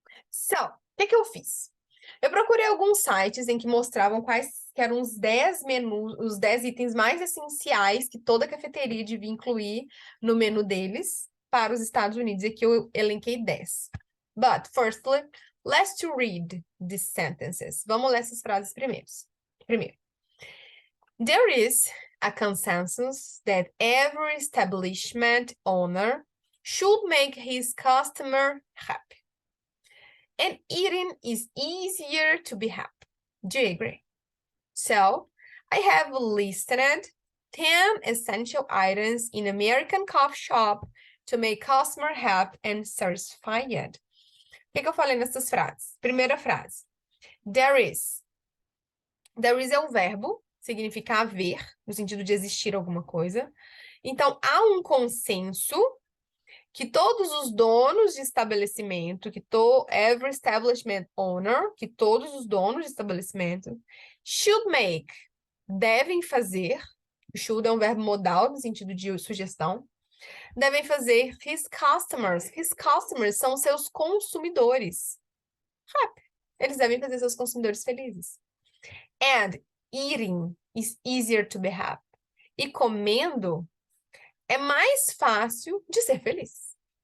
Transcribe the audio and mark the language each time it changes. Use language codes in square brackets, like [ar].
[pt] So, o que eu fiz? Eu procurei alguns sites em que mostravam quais que eram os 10 menus, os 10 itens mais essenciais que toda cafeteria devia incluir no menu deles para os Estados Unidos. E aqui eu elenquei 10. [en] But, firstly, let's to read these sentences. [pt] Vamos ler essas frases primeiro. [en] There is a consensus that every establishment owner should make his customer happy. And eating is easier to be happy. Do you agree? So, I have listed 10 essential items in American coffee shop to make customer happy and satisfied. [pt] O que eu falei nessas frases? Primeira frase. [en] There is. There is [pt] é um verbo, significa haver, no sentido de existir alguma coisa. Então, há um consenso que todos os donos de estabelecimento, [en] every establishment owner, [pt] que todos os donos de estabelecimento, [en] should make, [pt] devem fazer, should é um verbo modal, no sentido de sugestão, devem fazer [en] his customers [pt] são seus consumidores. Happy. Eles devem fazer seus consumidores felizes. [en] And eating is easier to be happy. [pt] E comendo é mais fácil de ser feliz.